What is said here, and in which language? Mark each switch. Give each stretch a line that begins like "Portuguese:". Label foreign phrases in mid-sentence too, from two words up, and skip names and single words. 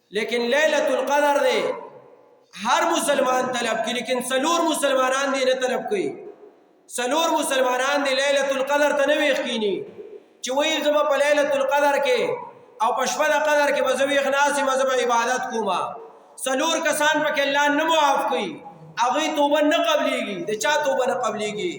Pashto: لیکن لیلۃ القدر دے ہر مسلمان طلب کی، لیکن سلور مسلمانان دے نہ طلب کی. سلور مسلمانان دے لیلۃ القدر ته نه ویښ کینی چې وایي زه به په لیلۃ القدر کې او په شپه د قدر کې به زه ویښ ناست یم، زه به عبادت کوم. سلور کسان پکې الله نه معاف کوي، هغوی توبه نه قبلیږي. د چا توبه نه قبلیږي؟